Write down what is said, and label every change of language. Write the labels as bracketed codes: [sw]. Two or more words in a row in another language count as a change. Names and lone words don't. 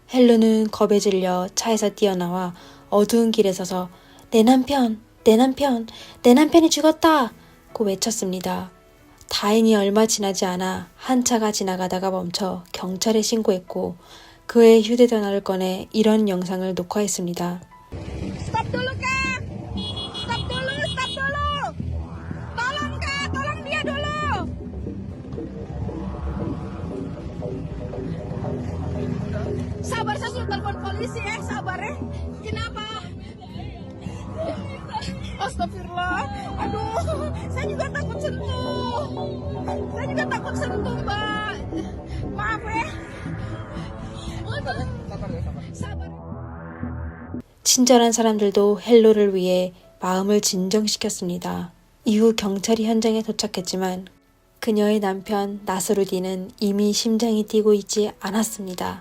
[ko] 헬루는 겁에 질려 차에서 뛰어나와 어두운 길에 서서 내 남편, 내 남편, 내 남편이 죽었다! 고 외쳤습니다. 다행히 얼마 지나지 않아 한 차가 지나가다가 멈춰 경찰에 신고했고 그의 휴대전화를 꺼내 이런 영상을 녹화했습니다. [id] Stop dulu kak, stop dulu, stop dulu, tolong kak, tolong dia dulu. Sabar, saya sudah telepon polisi sabar ya. Kenapa? Astagfirullah, aduh, saya juga takut sentuh. Saya juga takut sentuh mbak. Maaf ya. 사발. [ko] 친절한 사람들도 헬로를 위해 마음을 진정시켰습니다. 이후 경찰이 현장에 도착했지만 그녀의 남편 나스루딘은 이미 심장이 뛰고 있지 않았습니다.